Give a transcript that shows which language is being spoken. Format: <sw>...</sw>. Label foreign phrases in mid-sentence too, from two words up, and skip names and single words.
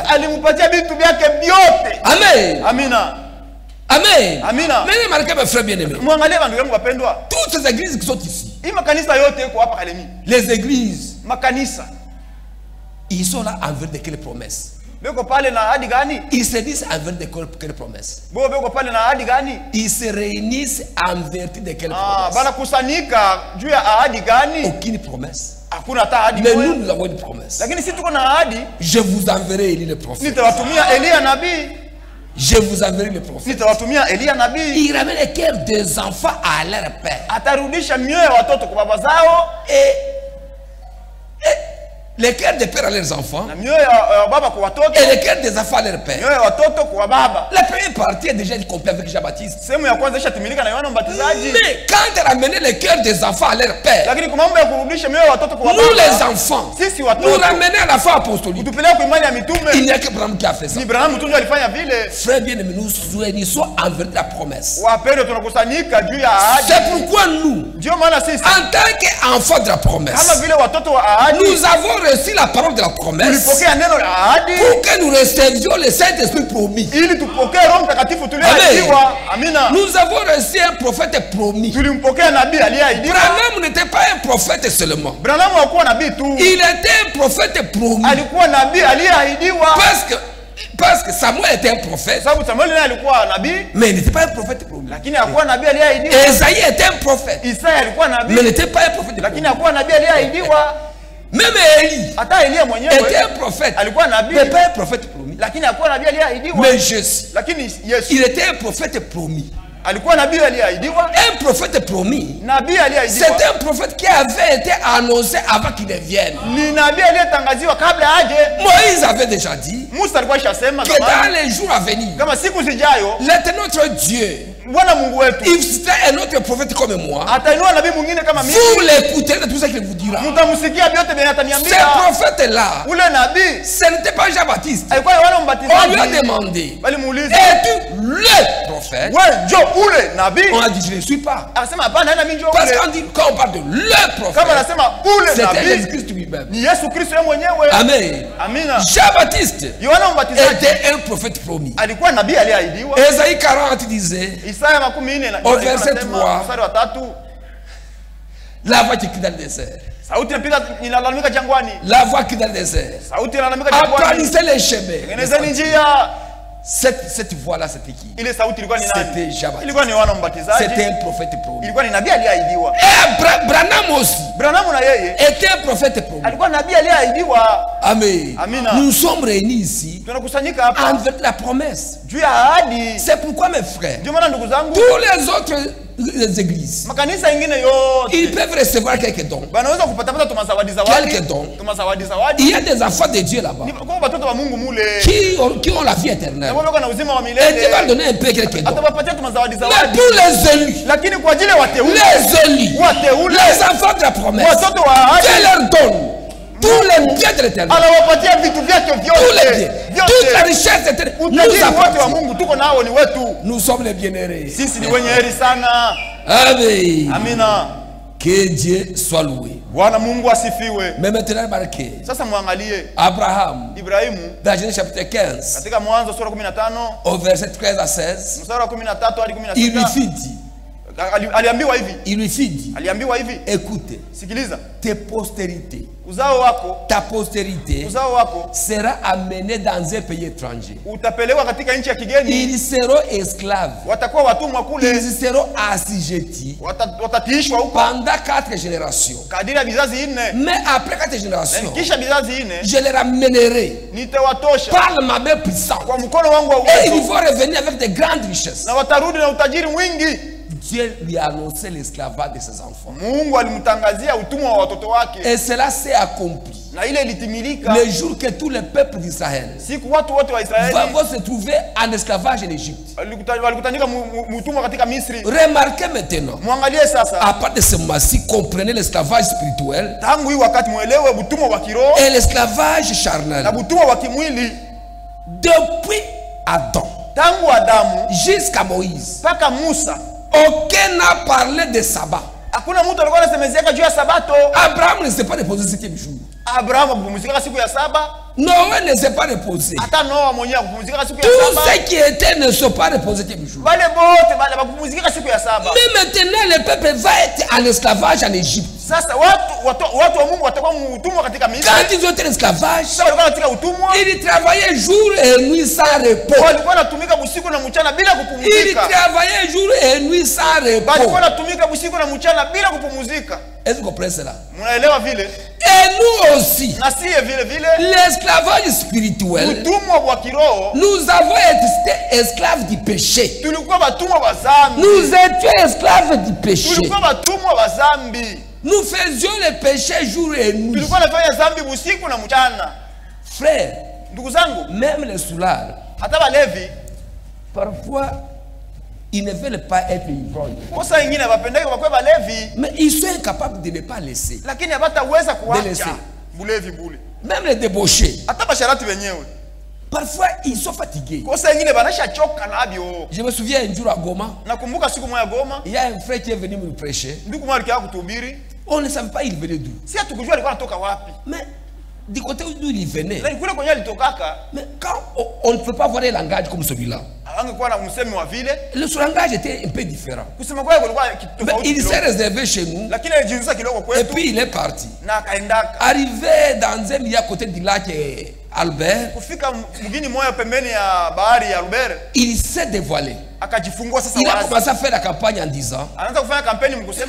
<sw>alimpatia vitu vyake vyote.</sw> <fr>Amen.</fr> <sw>Amina.</sw> <fr>Amen.</fr> <sw>Amina.</sw> <fr>Mais remarquez mes frères bien-aimés,</fr> <sw>Mwangalie bandu yangu wapendwa.</sw> <fr>toutes ces églises qui sont ici,</fr> <sw>Hii makanisa yote yako hapa Kalemi.</sw> <fr>les églises,</fr> <sw>Makanisa.</sw> <fr>ils sont là envers de quelles promesses?</fr> <sw>Beko pale na ahadi gani?</sw> <fr>Ils se disent envers de quelles promesses?</fr> <sw>Beko pale na ahadi gani?</sw> <fr>Ils se réunissent en vertu de quelles</fr> <sw>Bana</sw> <fr>promesses?</fr> <sw>kusanyika juu ya ahadi gani?</sw> <fr>Aucune promesse.</fr> <sw>Hakuna hata ahadi</sw> <fr>Mais</fr> <sw>moja.</sw> <fr>nous avons une promesse.</fr> <sw>Lakini sisi tuko na ahadi,</sw> <fr>Je vous enverrai Élie le prophète.</fr> <sw>nitawatumia Elia nabii.</sw> <fr>Je vous enverrai le prophète.</fr> <sw>Nitawatumia Elia nabii.</sw> <fr>Il ramène le cœur des enfants à leur père.</fr> <sw>Atarudisha mioyo ya watoto kwa baba zao.</sw> <fr>Les cœurs des pères à leurs enfants</fr> <sw>na mioyo ya baba kwa watoto</sw> <fr>et les cœurs des enfants à leurs pères.</fr> <sw>mioyo ya watoto kwa baba.</sw> <fr>La première partie est déjà complète avec Jean-Baptiste.</fr> <sw>Sehemu ya kwanza ishatimilika na Yohana Mbatizaji.</sw> <fr>Mais quand elle a amené les cœurs des enfants à leur père,</fr> <sw>Lakini kwa mambo ya kurudisha mioyo ya watoto kwa baba,</sw> <fr>nous les enfants,</fr> <sw>sisi</sw> <fr>nous</fr> <sw>watoto</sw> <fr>ramener à la foi apostolique.</fr> <sw>utupeleka kwa imani ya mitume.</sw> <fr>Il n'y a que Branham qui a fait ça.</fr> <sw>Ni Branham tu ndio alifanya vile.</sw> <fr>Frère bien-aimé, nous unissons envers la promesse.</fr> <sw>Wapendwa, tunakusanyika juu ya ahadi.</sw> <fr>C'est pourquoi nous,</fr> <sw>Ndio maana sisi</sw> <fr>en tant qu'enfants de la</fr> <sw>kama</sw> <fr>promesse,</fr> <sw>vile watoto wa ahadi</sw> <fr>nous avons reçu la parole de la promesse</fr> <sw>tulipokea neno la ahadi</sw> <fr>pour que nous recevions le Saint-Esprit promis.</fr> <sw>ili tupokee Roho Mtakatifu tuliyeahidiwa. Amina.</sw> <fr>Nous avons reçu un prophète promis.</fr> <sw>Tulimpokea nabii aliyeahidiwa.</sw> <fr>Branham n'était pas un prophète seulement.</fr> <sw>Branham hakuwa nabii tu,</sw> <fr>Il était un prophète promis.</fr> <sw>alikuwa nabii aliyeahidiwa.</sw> <fr>Parce que Samuel était un prophète,</fr> <sw>Sababu Samuel naye alikuwa nabii,</sw> <fr>mais il n'était pas un prophète promis.</fr> <sw>lakini hakuwa nabii aliyeahidiwa.</sw> <fr>Esaïe était un prophète,</fr> <sw>Isaya alikuwa nabii,</sw> <fr>mais il n'était pas un prophète promis.</fr> <sw>lakini hakuwa nabii aliyeahidiwa.</sw> <fr>Même Élie</fr> <sw>Hata Elia mwenyewe</sw> <fr>était un prophète,</fr> <sw>alikuwa nabii,</sw> <fr>mais pas un prophète promis.</fr> <sw>lakini hakuwa nabii aliyeahidiwa.</sw> <fr>Mais Jésus,</fr> <sw>Lakini Yesu</sw> <fr>il était un prophète promis.</fr> <sw>alikuwa nabii aliyeahidiwa.</sw> <fr>Un prophète promis,</fr> <sw>Nabii aliyeahidiwa</sw> <fr>c'est un prophète qui avait été annoncé avant qu'il ne vienne.</fr> <sw>ni nabii aliyetangaziwa kabla aje.</sw> <fr>Moïse avait déjà dit</fr> <sw>Musa alikuwa ishasema</sw> <fr>que dans</fr> <sw>zamani</sw> <fr>les jours à venir,</fr> <sw>kama siku zijayo</sw> <fr>l'Éternel notre Dieu,</fr> <sw>Bwana Mungu wetu</sw> <fr>il sera un autre prophète comme moi.</fr> <sw>atainua nabii mwingine kama mimi.</sw> <fr>Vous l'écouterez de tout ce qu'il vous dira.</fr> <sw>Mtamsikia vyote vyenye</sw> <fr>Ce</fr> <sw>ataniambia.</sw> <fr>prophète-là,</fr> <sw>Ule nabii</sw> <fr>ce n'était pas Jean-Baptiste.</fr> <sw>alikuwa Yohana</sw> <fr>On lui a</fr> <sw>Mbatizaji.</sw> <fr>demandé,</fr> <sw>Walimuuliza,</sw> <fr>es-tu le prophète?</fr> <sw>wewe njoo ule nabii?</sw> <fr>On a dit, je ne suis pas.</fr> <sw>Akasema hapana, hana mimi njoo</sw> <fr>Parce</fr> <sw>ule.</sw> <fr>qu'on dit, quand on parle de le</fr> <sw>Kama</sw> <fr>prophète,</fr> <sw>anasema ule</sw> <fr>c'était</fr> <sw>nabii</sw> <fr>Jésus-Christ lui-même.</fr> <sw>ni Yesu Kristo yeye mwenyewe.</sw> <fr>Amen.</fr> <sw>Amina.</sw> <fr>Jean-Baptiste</fr> <sw>Yohana Mbatizaji</sw> <fr>était un prophète promis.</fr> <sw>alikuwa nabii aliyeahidiwa.</sw> <fr>Esaïe 40 disait,</fr> <sw>Isaya 40</sw> <fr>Au verset 3.</fr> <sw>mstari wa 3,</sw> <fr>la voix qui crie dans le désert.</fr> <sw>sauti inalalamika jangwani.</sw> <fr>La voix qui crie dans le désert.</fr> <sw>Sauti inalalamika jangwani.</sw> <fr>Aplanissez les chemins.</fr> <sw>Tengenezeni njia.</sw> <fr>Cette voix-là, c'était qui?</fr> <sw>Ile sauti ilikuwa ni nani?</sw> <fr>C'était Jean-Baptiste.</fr> <sw>Ilikuwa ni Yohana Mbatizaji.</sw> <fr>C'était un prophète promis.</fr> <sw>Ilikuwa ni nabii aliyeahidiwa.</sw> <fr>Et Branham aussi</fr> <sw>Branham na yeye</sw> <fr>était un prophète promis.</fr> <sw>alikuwa nabii aliyeahidiwa.</sw> <fr>Amen.</fr> <sw>Amina.</sw> <fr>Nous sommes réunis ici</fr> <sw>Tunakusanyika hapa</sw> <fr>avec la promesse.</fr> <sw>juu ya ahadi.</sw> <fr>C'est pourquoi, mes frères,</fr> <sw>Ndio maana ndugu zangu,</sw> <fr>tous les autres églises,</fr> <sw>makanisa mengine</sw> <fr>ils</fr> <sw>yote</sw> <fr>peuvent recevoir quelques dons.</fr> <sw>banaweza kupata tuma</sw> <fr>Quelques dons.</fr> <sw>zawadi.</sw> <fr>Il y a des enfants de Dieu là-bas</fr> <sw>Ni kwa watoto wa Mungu mule.</sw> <fr>qui ont la vie éternelle.</fr> <sw>Na wao na uzima wa</sw> <fr>Et Dieu va</fr> <sw>milele.</sw> <fr>donner un peu quelques dons.</fr> <sw>Atawapatia tuma zawadi.</sw> <fr>Mais tous les élus,</fr> <sw>Lakini kwa ajili ya wateule,</sw> <fr>les élus, les enfants de la promesse,</fr> <sw>watoto wa ahadi,</sw> <fr>Dieu leur donne tous les biens de l'éternel.</fr> <sw>anawapatia vitu vyake</sw> <fr>Tous les biens,</fr> <sw>vyote.</sw> <fr>toute la richesse éternelle nous</fr> <sw>Utajiri wote wa</sw> <fr>appartient.</fr> <sw>Mungu tuko nao ni wetu.</sw> <fr>Nous sommes les bienheureux.</fr> <sw>Sisi ni wenye heri sana.</sw> <fr>Amen.</fr> <sw>Amina.</sw> <fr>Que Dieu soit loué.</fr> <sw>Bwana Mungu asifiwe.</sw> <fr>Mais maintenant, remarquez,</fr> <sw>Sasa muangalie</sw> <fr>Abraham,</fr> <sw>Ibrahimu</sw> <fr>dans Genèse chapitre 15,</fr> <sw>katika Mwanzo sura 15</sw> <fr>au verset 13 à 16,</fr> <sw>mstari wa 13 hadi</sw> <fr>il lui</fr> <sw>16.</sw> <fr>fit dire,</fr> <sw>Aliambiwa hivi, aliambiwa hivi,</sw> <fr>écoute,</fr> <sw>sikiliza,</sw> <fr>tes postérités,</fr> <sw>uzao wako,</sw> <fr>ta postérité</fr> <sw>uzao wako</sw> <fr>sera amenée dans un pays étranger.</fr> <sw>utapelekwa katika nchi ya kigeni,</sw> <fr>Ils seront esclaves.</fr> <sw>watakuwa watumwa kule,</sw> <fr>Ils seront assujettis</fr> <sw>watatiishwa huko</sw> <fr>pendant 4 générations.</fr> <sw>kadiri ya vizazi 4.</sw> <fr>Mais après 4 générations,</fr> <sw>Kisha vizazi 4</sw> <fr>je les ramènerai</fr> <sw>nitawatosha</sw> <fr>par ma main puissante.</fr> <sw>kwa mkono wangu wa</sw> <fr>Et ils</fr> <sw>uwezo,</sw> <fr>vont revenir avec de grandes richesses.</fr> <sw>na watarudi na utajiri mwingi.</sw> <fr>Dieu lui a annoncé l'esclavage de ses enfants.</fr> <sw>Mungu alimtangazia utumwa wa watoto wake,</sw> <fr>Et cela s'est accompli.</fr> <sw>na ile ilitimilika</sw> <fr>Le jour que tout le peuple d'Israël</fr> <sw>siku watu wote wa Israeli</sw> <fr>vont se trouver en esclavage en Égypte.</fr> <sw>walikutanika mutumwa katika Misri.</sw> <fr>Remarquez maintenant,</fr> <sw>Mwangalie sasa,</sw> <fr>à part de ce mois-ci, comprenez l'esclavage spirituel</fr> <sw>tangu hii wakati muelewe utumwa wa kiroho</sw> <fr>et l'esclavage</fr> <sw>na</sw> <fr>charnel.</fr> <sw>utumwa wa kimwili.</sw> <fr>Depuis Adam</fr> <sw>Tangu Adamu</sw> <fr>jusqu'à Moïse,</fr> <sw>mpaka Musa</sw> <fr>aucun n'a parlé de sabbat.</fr> <sw>hakuna mtu alikuwa anasemeziaka juu ya Sabato.</sw> <fr>Abraham ne s'est pas reposé le 7e jour.</fr> <sw>Abrahamu akupumzika siku ya saba,</sw> <fr>Noé ne s'est pas reposé.</fr> <sw>hata Noa mwenyewe akupumzika siku ya</sw> <fr>Tous</fr> <sw>saba.</sw> <fr>ceux qui étaient ne sont pas reposés le 7e jour.</fr> <sw>Wale bote wale wakupumzika siku ya saba.</sw> <fr>Mais maintenant, le peuple va être en esclavage en Égypte.</fr> <sw>Sasa watu wa Mungu watakuwa utumwa katika Misri.</sw> <fr>Quand ils ont été en esclavage,</fr> <sw>Sasa walikuwa katika utumwa,</sw> <fr>ils travaillaient jour et nuit sans repos.</fr> <sw>walikuwa wanatumika usiku na mchana bila</sw> <fr>Ils</fr> <sw>kupumzika.</sw> <fr>travaillaient jour et nuit sans</fr> <sw>Walikuwa</sw> <fr>repos.</fr> <sw>wanatumika usiku na mchana bila kupumzika.</sw> <fr>Est-ce que vous comprenez cela?</fr> <sw>Mnaelewa vile?</sw> <fr>Et nous aussi,</fr> <sw>Na siye vile vile</sw> <fr>l'esclavage spirituel,</fr> <sw>utumwa wa kiroho,</sw> <fr>nous avons été esclaves du péché.</fr> <sw>tulikuwa watumwa wa dhambi.</sw> <fr>Nous étions esclaves du péché.</fr> <sw>Tulikuwa watumwa wa dhambi.</sw> <fr>Nous faisions les péchés jour et nuit.</fr> <sw>Tulikuwa nafanya dhambi usiku na mchana.</sw> <fr>Frère,</fr> <sw>Ndugu zangu,</sw> <fr>même les soulards,</fr> <sw>hata walevi</sw> <fr>parfois, ils ne veulent pas être ivrognes.</fr> <sw>kosa wengine wapendeke wakwe walevi,</sw> <fr>Mais ils sont incapables de ne pas laisser.</fr> <sw>lakini hawataweza kuacha</sw> <fr>Delese.</fr> <sw>bulevi bule.</sw> <fr>Même les débauchés,</fr> <sw>Hata basharati wenyewe</sw> <fr>parfois, ils sont fatigués.</fr> <sw>kosa wengine banasha choka nabyo.</sw> <fr>Je me souviens un jour à Goma,</fr> <sw>Nakumbuka siku moja Goma,</sw> <fr>il y a un frère qui est venu me prêcher.</fr> <sw>ndugu mmoja alikaa kutuhubiri,</sw> <fr>On ne savait pas il venait d'où.</fr> <sw>si hatukujua alikuwa anatoka wapi,</sw> <fr>Mais du côté d'où il venait,</fr> <sw>lakini kule kwenye alitokaka</sw> <fr>mais quand on ne peut pas avoir un langage comme celui-là,</fr> <sw>angekuwa na msemi wa vile,</sw> <fr>le langage était un peu différent.</fr> <sw>kusema kwake kulikuwa</sw> <fr>Mais</fr> <sw>tofauti</sw> <fr>il s'est</fr> <sw>kidogo,</sw> <fr>réservé chez nous</fr> <sw>lakini alijiuza kidogo</sw> <fr>et</fr> <sw>kwetu</sw> <fr>puis il est parti.</fr> <sw>na akaendaka.</sw> <fr>Arrivé dans un milieu à côté du lac Albert,</fr> <sw>Kufika mgini moja pembeni ya bahari ya Rubere,</sw> <fr>il s'est dévoilé.</fr> <sw>akajifungua sasa</sw> <fr>Il a</fr> <sw>wazi.</sw> <fr>commencé à faire la campagne en disant,</fr> <sw>Anaanza kufanya kampeni mkusema,</sw>